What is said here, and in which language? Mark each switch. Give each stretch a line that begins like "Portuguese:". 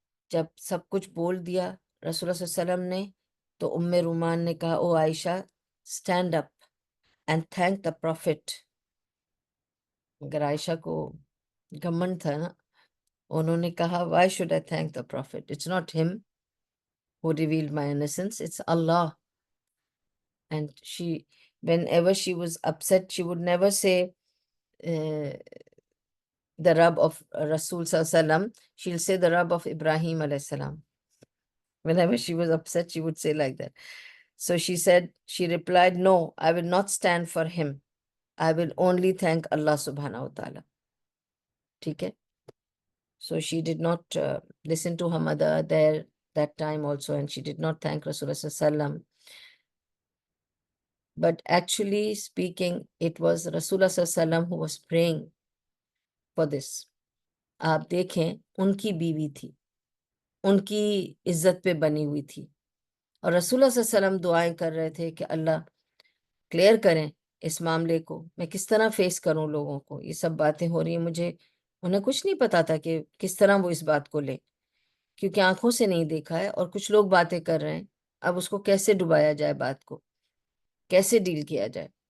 Urdu: جب سب کچھ بول دیا رسول اللہ صلی اللہ علیہ وسلم نے, تو ام رومان نے کہا, "او عائشہ,
English: stand up and thank the Prophet."
Urdu: اگر عائشہ کو گھمنڈ تھا نا, انہوں نے کہا,
English: "Why should I thank the Prophet? It's not him who revealed my innocence, it's Allah." And she, whenever she was upset, she would never say the Rabb of Rasul Sallallahu Alaihi Wasallam. She'll say the Rabb of Ibrahim alayhi salam. Whenever she was upset, she would say like that. So she said, she replied, "No, I will not stand for him. I will only thank Allah subhanahu wa ta'ala."
Urdu: ٹھیک ہے.
English: So she did not listen to her mother there that time also, and she did not thank Rasulullah Sallallahu Alaihi Wasallam. But actually speaking, it was Rasulullah Sallallahu Alaihi Wasallam who was praying for this.
Urdu: آپ دیکھیں, ان کی بیوی تھی, ان کی عزت پہ بنی ہوئی تھی, اور رسول اللہ صلی اللہ علیہ وسلم دعائیں کر رہے تھے کہ اللہ کلیئر کریں اس معاملے کو, میں کس طرح فیس کروں لوگوں کو, یہ سب باتیں ہو رہی ہیں مجھے. انہیں کچھ نہیں پتا تھا کہ کس طرح وہ اس بات کو لے, کیونکہ آنکھوں سے نہیں دیکھا ہے, اور کچھ لوگ باتیں کر رہے ہیں, اب اس کو کیسے ڈبایا جائے, بات کو کیسے ڈیل کیا جائے.